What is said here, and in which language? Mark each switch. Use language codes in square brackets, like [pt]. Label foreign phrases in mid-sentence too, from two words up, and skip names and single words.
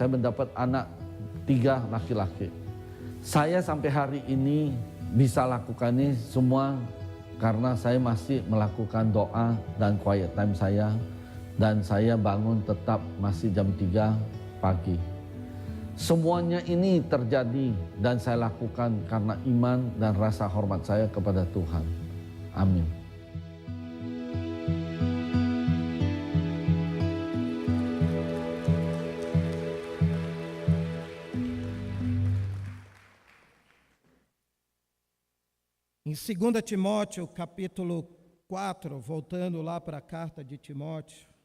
[id] Saya mendapat anak 3 laki-laki. Saya sampai hari ini bisa lakukan ini semua karena saya masih melakukan doa dan [en] quiet time [id] saya, dan saya bangun tetap masih jam 3 pagi. Semuanya ini terjadi dan saya lakukan karena iman dan rasa hormat saya kepada Tuhan. Amin. [pt] Em 2 Timóteo, capítulo 4, voltando lá para a carta de Timóteo,